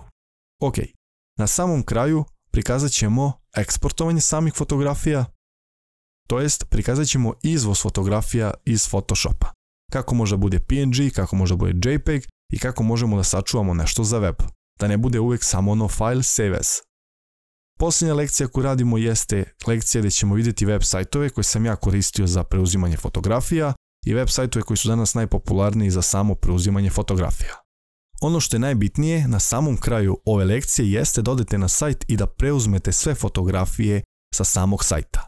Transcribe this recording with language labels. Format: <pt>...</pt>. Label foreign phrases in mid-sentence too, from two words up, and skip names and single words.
<bs>Ok, na samom kraju prikazat ćemo eksportovanje samih fotografija, to jest prikazat ćemo izvoz fotografija iz Photoshopa. Kako može da bude PNG, kako može da bude JPEG i kako možemo da sačuvamo nešto za web. Da ne bude uvijek samo ono</bs> <en>file save as.</en> <bs>Posljednja lekcija koju radimo jeste lekcija gdje ćemo vidjeti web sajtove koje sam ja koristio za preuzimanje fotografija i web sajtove koji su danas najpopularniji za samo preuzimanje fotografija. Ono što je najbitnije na samom kraju ove lekcije jeste da odete na sajt i da preuzmete sve fotografije sa samog sajta.</bs>